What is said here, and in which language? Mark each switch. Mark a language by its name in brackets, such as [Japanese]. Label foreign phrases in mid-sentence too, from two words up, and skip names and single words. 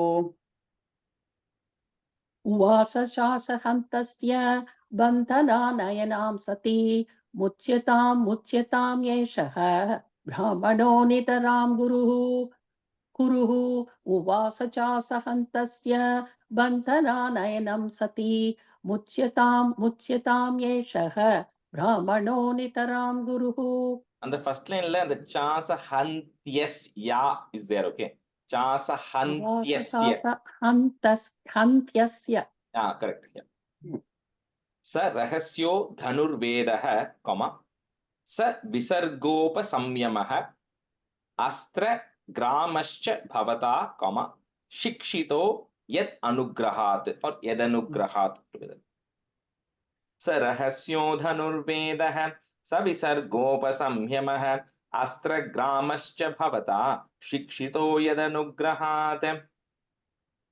[Sanskrit] उवाच चासहन्तस्य बन्धनानयनां सती मुच्यताम् एषः ब्राह्मणो नितरां गुरुः. उवाच चासहन्तस्य बन्धनानयनं सती मुच्यताम् एषः ब्राह्मणो नितरां गुरुः. [English] And the first line, the chasahantyasya is there, okay? [Sanskrit] Chasahantyasya. हन्त्यस्य. [English] Yeah, correct. Yeah. [Sanskrit] स रहस्यो धनुर्वेदः, comma. स विसर्गोपसंयमः अस्त्र ग्रामश्च भवता, comma. शिक्षितो यद् अनुग्रहात् or यद् अनुग्रहात् together. स रहस्यो धनुर्वेदः स विसर्गोपसंयमः अस्त्रग्रामश्च भवता शिक्षितो यदनुग्रहात्.